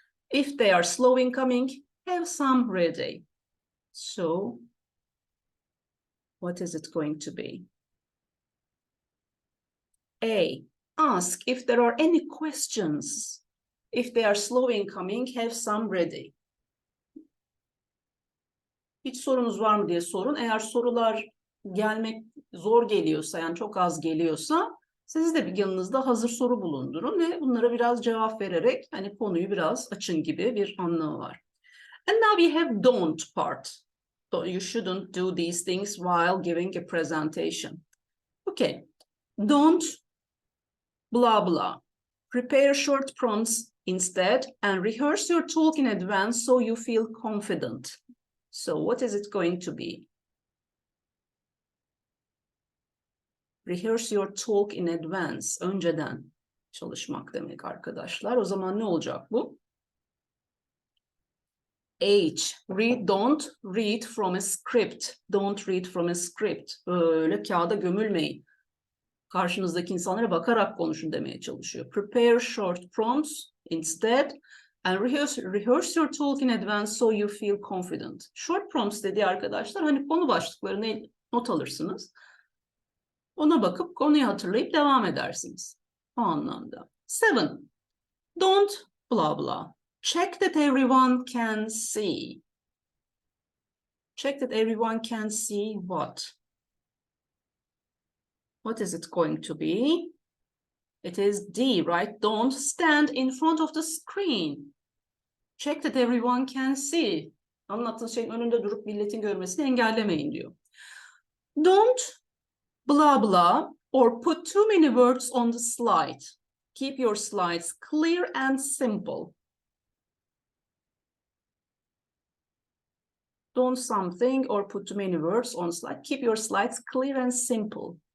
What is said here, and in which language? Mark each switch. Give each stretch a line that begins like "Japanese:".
English: If they are slow in coming, have some ready. So, what is it going to be? A, ask if there are any questions. If they are slow in coming, have some ready.
Turkish: Hiç sorunuz var mı diye sorun. Eğer sorular gelmek zor geliyorsa, yani çok az geliyorsa, siz de bir yanınızda hazır soru bulundurun ve bunlara biraz cevap vererek hani konuyu biraz açın gibi bir anlamı var.
English: And now we have don't part. So you shouldn't do these things while giving a presentation. Okay, don't blah blah. Prepare short prompts instead and rehearse your talk in advance so you feel confident. So what is it going to be? Rehearse your talk in advance.
Turkish: Önceden çalışmak demek arkadaşlar. O zaman ne olacak bu?
English: H, don't read from a script. Don't read from a script.
Turkish: Öyle kağıda gömülmeyin. Karşınızdaki insanlara bakarak konuşun demeye çalışıyor.
English: Prepare short prompts instead and rehearse your talk in advance so you feel confident.
Turkish: Short prompts dediği arkadaşlar hani konu başlıklarını not alırsınız. Ona bakıp konuyu hatırlayıp devam edersiniz. O anlamda.
English: 7. Don't blah blah. Check that everyone can see. Check that everyone can see what? What is it going to be? It is D, right? Don't stand in front of the screen. Check that everyone can see.
Turkish: Anlattığınız şeyin önünde durup milletin görmesini engellemeyin diyor.
English: Don't blah blah or put too many words on the slide. Keep your slides clear and simple. Don't something or put too many words on slide. Keep your slides clear and simple.